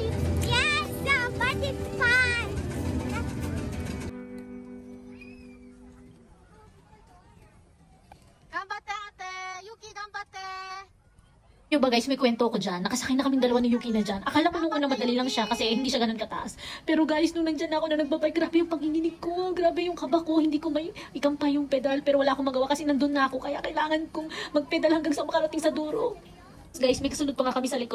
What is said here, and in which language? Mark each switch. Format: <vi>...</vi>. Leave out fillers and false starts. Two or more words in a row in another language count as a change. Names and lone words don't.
<en>Yes, but it's fun.</en> <tl>Ganbatte, ate. Yuki, ganbatte. Yung ba guys, may kwento ko dyan. Nakasakay na kaming dalawa ni Yuki na dyan. Akala ko nung una madali lang siya kasi hindi siya ganun kataas. Pero guys, nung nandyan ako na nagbabay, grabe yung panginginig ko. Grabe yung kaba ko. Hindi ko may ikampay yung pedal. Pero wala akong magawa kasi nandun na ako. Kaya kailangan kong magpedal hanggang sa makarating sa dulo. Guys, may kasunod pa nga kami sa likod.</tl>